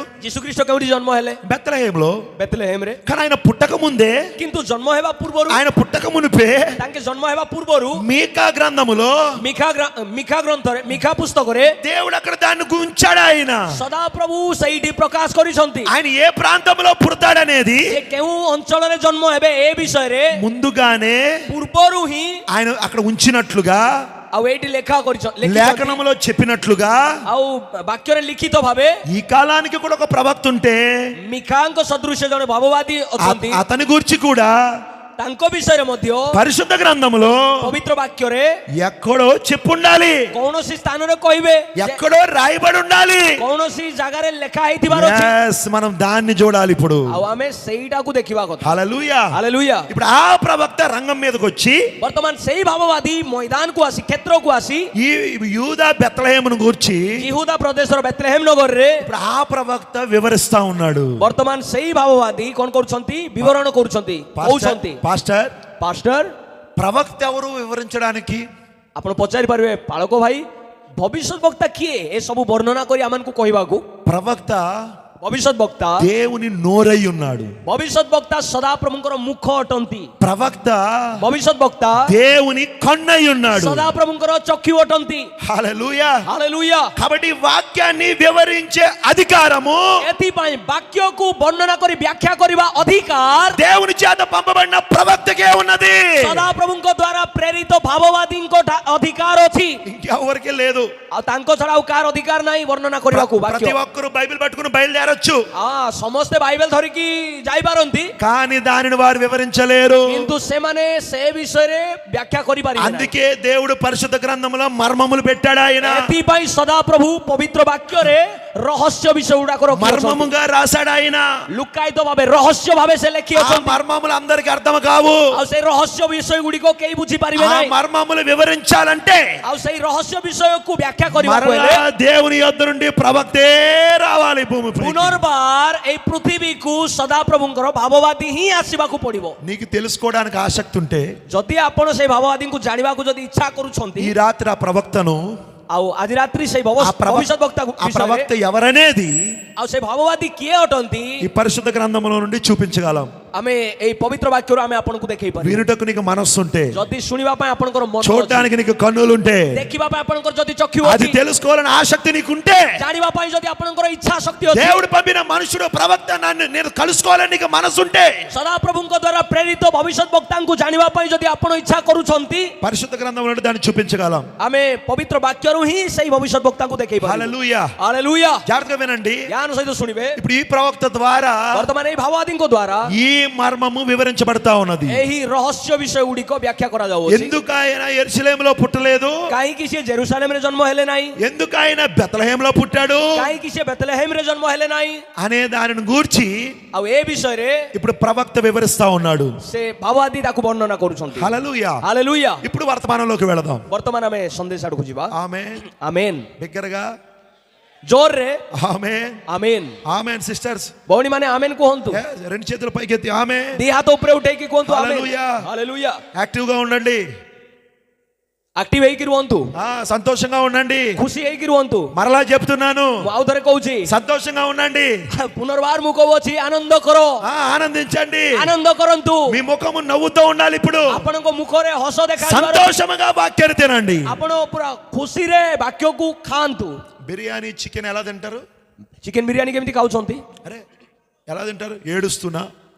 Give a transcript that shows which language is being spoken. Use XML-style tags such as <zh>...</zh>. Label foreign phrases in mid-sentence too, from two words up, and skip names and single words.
<or>ଯୀଶୁଖ୍ରୀଷ୍ଟ କେଉଁଠି ଜନ୍ମ ହେଲେ?</or> <te>బెత్లెహేములో.</te> <or>ବେଥଲେହେମରେ।</or> <te>కానీ ఆయన పుట్టక ముందే,</te> <or>କିନ୍ତୁ ଜନ୍ମ ହେବା ପୂର୍ବରୁ,</or> <te>ఆయన పుట్టక మునిపే</te> <or>ତାଙ୍କେ ଜନ୍ମ ହେବା ପୂର୍ବରୁ</or> <te>మీకా గ్రంథములో</te> <or>ମିଖା ପୁସ୍ତକରେ</or> <te>దేవుడు అక్కడ దాన్ని గుంచాడు. ఆయన</te> <or>ସଦାପ୍ରଭୁ ସେଇଠି ପ୍ରକାଶ କରିଛନ୍ତି।</or> <te>ఆయన ఏ ప్రాంతంలో పుడతాడనేది</te> <or>ସେ କେଉଁ ଅଞ୍ଚଳରେ ଜନ୍ମ ହେବେ ଏ ବିଷୟରେ</or> <te>ముందుగానే</te> <or>ପୂର୍ବରୁ ହିଁ</or> <te>ఆయన అక్కడ ఉంచినట్లుగా,</te> <or>ଆଉ ଏଇଠି ଲେଖା କରିଛନ୍ତି,</or> <te>లేఖనములో చెప్పినట్లుగా</te> <or>ଆଉ ବାକ୍ୟରେ ଲିଖିତ ଭାବେ</or> <te>ఈ కాలానికి కూడా ఒక ప్రవక్త ఉంటే</te> <or>ମିଖାଙ୍କ ସଦୃଶ ଜଣେ ଭାବବାଦୀ ଅଛନ୍ତି,</or> <te>అతని గురించి కూడా</te> <or>ତାଙ୍କ ବିଷୟରେ ମଧ୍ୟ</or> <te>పరిశుద్ధ గ్రంథములో</te> <or>ପବିତ୍ର ବାକ୍ୟରେ</or> <te>ఎక్కడో చెప్పుండాలి,</te> <or>କୌଣସି ସ୍ଥାନରେ କହିବେ,</or> <te>ఎక్కడో రాయబడి ఉండాలి.</te> <or>କୌଣସି ଜାଗାରେ ଲେଖା ହେଇଥିବାର ଅଛି।</or> <te>Yes, మనం దాన్ని చూడాలి ఇప్పుడు.</te> <or>ଆଉ ଆମେ ସେଇଟାକୁ ଦେଖିବା କଥା।</or> <te>హల్లెలూయా.</te> <or>ହାଲେଲୁୟା।</or> <te>ఇప్పుడు ఆ ప్రవక్త రంగం మీదకి వచ్చి</te> <or>ବର୍ତ୍ତମାନ ସେଇ ଭାବବାଦୀ ମଇଦାନକୁ ଆସି, କ୍ଷେତ୍ରକୁ ଆସି,</or> <te>ఈ యూదా బెత్లెహేమును గూర్చి</te> <or>ଯିହୁଦା ପ୍ରଦେଶର ବେଥଲେହେମ ନଗରରେ</or> <te>ఇప్పుడు ఆ ప్రవక్త వివరిస్తా ఉన్నాడు.</te> <or>ବର୍ତ୍ତମାନ ସେଇ ଭାବବାଦୀ କଣ କରୁଛନ୍ତି? ବିବରଣ କରୁଛନ୍ତି, କହୁଛନ୍ତି।</or> <te>పాస్టర్,</te> <or>ପାଷ୍ଟର,</or> <te>ప్రవక్త ఎవరు వివరించడానికి?</te> <or>ଆପଣ ପଚାରି ପାରିବେ, ପାଳକ ଭାଇ ଭବିଷ୍ୟତ ବକ୍ତା କିଏ ଏ ସବୁ ବର୍ଣ୍ଣନା କରି ଆମମାନଙ୍କୁ କହିବାକୁ?</or> <te>ప్రవక్త</te> <or>ଭବିଷ୍ୟତ ବକ୍ତା</or> <te>దేవుని నోరై ఉన్నాడు.</te> <or>ଭବିଷ୍ୟତ ବକ୍ତା ସଦାପ୍ରଭୁଙ୍କର ମୁଖ ଅଟନ୍ତି।</or> <te>ప్రవక్త</te> <or>ଭବିଷ୍ୟତ ବକ୍ତା</or> <te>దేవుని కన్నై ఉన్నాడు.</te> <or>ସଦାପ୍ରଭୁଙ୍କର ଚକ୍ଷୁ ଅଟନ୍ତି।</or> <te>హల్లెలూయా.</te> <or>ହାଲେଲୁୟା।</or> <te>కాబట్టి వాక్యాన్ని వివరించే అధికారము</te> <or>ଏଥିପାଇଁ ବାକ୍ୟକୁ ବର୍ଣ୍ଣନା କରି ବ୍ୟାଖ୍ୟା କରିବା ଅଧିକାର</or> <te>దేవుని చేత పంపబడిన ప్రవక్తకే ఉన్నది.</te> <or>ସଦାପ୍ରଭୁଙ୍କ ଦ୍ୱାରା ପ୍ରେରିତ ଭାବବାଦୀଙ୍କ ଅଧିକାର ଅଛି।</or> <te>ఇంకెవరికి లేదు.</te> <or>ଆଉ ତାଙ୍କ ଛଡା ଆଉ କାହାର ଅଧିକାର ନାହିଁ ବର୍ଣ୍ଣନା କରିବାକୁ</or> <te>ప్రతి</te> <or>ବାକ୍ୟ।</or> <te>ఒక్కరు బైబిల్ పట్టుకుని బయలుదేరొచ్చు,</te> <or>ସମସ୍ତେ ବାଇବେଲ ଧରିକି ଯାଇପାରନ୍ତି,</or> <te>కానీ దానిని వారు వివరించలేరు.</te> <or>କିନ୍ତୁ ସେମାନେ ସେ ବିଷୟରେ ବ୍ୟାଖ୍ୟା କରିପାରିବେ ନାହିଁ।</or> <te>అందుకే దేవుడు పరిశుద్ధ గ్రంథంలో మర్మములు పెట్టాడు. ఆయన</te> <or>ଏଥିପାଇଁ ସଦାପ୍ରଭୁ ପବିତ୍ର ବାକ୍ୟରେ ରହସ୍ୟ ବିଷୟ ଗୁଡାକ ରଖିଛନ୍ତି,</or> <te>మర్మముగా రాశాడు. ఆయన</te> <or>ଲୁକାୟିତ ଭାବେ ରହସ୍ୟ ଭାବେ ସେ</or> <te>ఆ</te> <or>ଲେଖିଅଛନ୍ତି।</or> <te>మర్మములు అందరికి అర్థం కావు.</te> <or>ଆଉ ସେଇ ରହସ୍ୟ ବିଷୟ ଗୁଡିକ କେହି ବୁଝିପାରିବେ</or> <te>ఆ</te> <or>ନାହିଁ।</or> <te>మర్మములు వివరించాలంటే</te> <or>ଆଉ ସେଇ రహస్ୟ ବିଷୟକୁ ବ୍ୟାଖ୍ୟା କରିବାକୁ ହେଲେ</or> <te>మరలా దేవుని యొద్ద నుండి ప్రవక్తే రావాలి భూమిపై.</te> <or>ପୁନର୍ବାର ଏଇ ପୃଥିବୀକୁ ସଦାପ୍ରଭୁଙ୍କର ଭାବବାଦୀ ହିଁ ଆସିବାକୁ ପଡିବ।</or> <te>నీకు తెలుసుకోవడానికి ఆసక్తి ఉంటే</te> <or>ଯଦି ଆପଣ ସେଇ ଭାବବାଦୀଙ୍କୁ ଜାଣିବାକୁ ଯଦି ଇଚ୍ଛା କରୁଛନ୍ତି,</or> <te>ఈ రాత్రి ఆ ప్రవక్తను,</te> <or>ଆଉ ଆଜି ରାତ୍ରି ସେଇ</or> <te>ఆ</te> <or>ଭବିଷ୍ୟତ ବକ୍ତା</or> <te>ప్రవక్త ఎవరనేది</te> <or>ଆଉ ସେଇ ଭାବବାଦୀ କିଏ ଅଟନ୍ତି</or> <te>ఈ పరిశుద్ధ గ్రంథములో నుండి చూపించగలం.</te> <or>ଆମେ ଏଇ ପବିତ୍ର ବାକ୍ୟରୁ ଆମେ ଆପଣଙ୍କୁ ଦେଖେଇ ପାରିବୁ</or> <te>వినుటకు నీకు మనస్సు ఉంటే,</te> <or>ଯଦି ଶୁଣିବା ପାଇଁ ଆପଣଙ୍କର ମନ ଅଛି,</or> <te>చూడడానికి నీకు కన్నులు ఉంటే,</te> <or>ଦେଖିବା ପାଇଁ ଆପଣଙ୍କର ଯଦି ଚକ୍ଷୁ</or> <te>అది</te> <or>ଅଛି,</or> <te>తెలుసుకోవాలని ఆసక్తి నీకుంటే,</te> <or>ଜାଣିବା ପାଇଁ ଯଦି ଆପଣଙ୍କର ఇଚ୍ଛା శక్తి ଅଛି,</or> <te>దేవుడు పంపిన మనుషుడు ప్రవక్త నన్ను నేను కలుసుకోవాలని నీకు మనసు ఉంటే,</te> <or>ସଦାପ୍ରଭୁଙ୍କ ଦ୍ୱାରା ପ୍ରେରିତ ଭବିଷ୍ୟତ ବକ୍ତାଙ୍କୁ ଜାଣିବା ପାଇଁ ଯଦି ଆପଣ ଇଚ୍ଛା କରୁଛନ୍ତି,</or> <te>పరిశుద్ధ గ్రంథంలో నుండి దాన్ని చూపించగలం.</te> <or>ଆମେ ପବିତ୍ର ବାକ୍ୟରୁ ହିଁ ସେଇ ଭବିଷ୍ୟତ ବକ୍ତାଙ୍କୁ ଦେଖେଇ ପାରିବୁ.</or> <te>హల్లెలూయా.</te> <or>ହାଲେଲୁୟା.</or> <te>జాగ్రత్తగా వినండి.</te> <or>ଜ୍ଞାନ ସହିତ ଶୁଣିବେ.</or> <te>ఇప్పుడు ఈ ప్రవక్త ద్వారా</te> <or>ବର୍ତ୍ତମାନ ଏଇ ଭାବାଦୀଙ୍କ ଦ୍ୱାରା</or> <te>ఈ మర్మము వివరించబడతా ఉన్నది.</te> <or>ଏହି ରହସ୍ୟ ବିଷୟ ଗୁଡ଼ିକ ବ୍ୟାଖ୍ୟା କରାଯାଉଛି.</or> <te>ఎందుకు ఆయన యెరూషలేములో పుట్టలేదు,</te> <or>କାହିଁକି ସେ ଜେରୁସାଲେମରେ ଜନ୍ମ ହେଲେ ନାହିଁ,</or> <te>ఎందుకు ఆయన బెత్లెహేములో పుట్టాడు</te> <or>କାହିଁକି ସେ ବେତଲେହେମରେ ଜନ୍ମ ହେଲେ ନାହିଁ,</or> <te>అనే దానిని గూర్చి</te> <or>ଆଉ ଏ ବିଷୟରେ</or> <te>ఇప్పుడు ప్రవక్త వివరిస్తా ఉన్నాడు.</te> <or>ସେ ଭାବାଦୀ ତାକୁ ବର୍ଣ୍ଣନା କରୁଛନ୍ତି.</or> <te>హల్లెలూయా.</te> <or>ହାଲେଲୁୟା.</or> <te>ఇప్పుడు వర్తమానంలోకి వెళదాం.</te> <or>ବର୍ତ୍ତମାନ ଆମେ ସନ୍ଦେଶ ଆଡକୁ ଯିବା.</or> <te>ఆమేన్.</te> <or>ଆମେନ୍.</or> <te>బిగ్గరగా</te> <or>ଜୋରରେ</or> <te>ఆమేన్.</te> <or>ଆମେନ୍.</or> <te>ఆమేన్ సిస్టర్స్.</te> <or>ଭଉଣୀ ମାନେ ଆମେନ୍ କୁହନ୍ତୁ.</or> <te>రెండు చేతులు పైకెత్తి ఆమేన్.</te> <or>ଦି ହାତ ଉପରେ ଉଠେଇକି କୁହନ୍ତୁ ଆମେନ୍. ହାଲେଲୁୟା. ହାଲେଲୁୟା.</or> <te>యాక్టివ్ గా ఉండండి.</te> <or>ଆକ୍ଟିଭ ହେଇକି ରୁହନ୍ତୁ,</or> <te>సంతోషంగా ఉండండి.</te> <or>ଖୁସି ହେଇକି ରୁହନ୍ତୁ.</or> <te>మరలా చెప్తున్నాను,</te> <or>ମୁଁ ଆଉ ଥରେ କହୁଛି,</or> <te>సంతోషంగా ఉండండి.</te> <or>ପୁନର୍ବାର ମୁଁ କହୁଛି ଆନନ୍ଦ କର,</or> <te>ఆనందించండి.</te> <or>ଆନନ୍ଦ କରନ୍ତୁ.</or> <te>మీ ముఖము నవ్వుతూ ఉండాలి. ఇప్పుడు</te> <or>ଆପଣଙ୍କ ମୁଖରେ ହସ ଦେଖା,</or> <te>సంతోషముగా వాక్యాన్ని తినండి.</te> <or>ଆପଣ ପୁରା ଖୁସିରେ ବାକ୍ୟକୁ ଖାଆନ୍ତୁ.</or> <te>బిర్యానీ చికెన్ ఎలా తింటారు?</te> <or>ଚିକେନ ବିରିୟାନୀ କେମିତି ଖାଉଛନ୍ତି?</or> <te>అరే ఎలా తింటారు? ఏడుస్తున్నా,</te>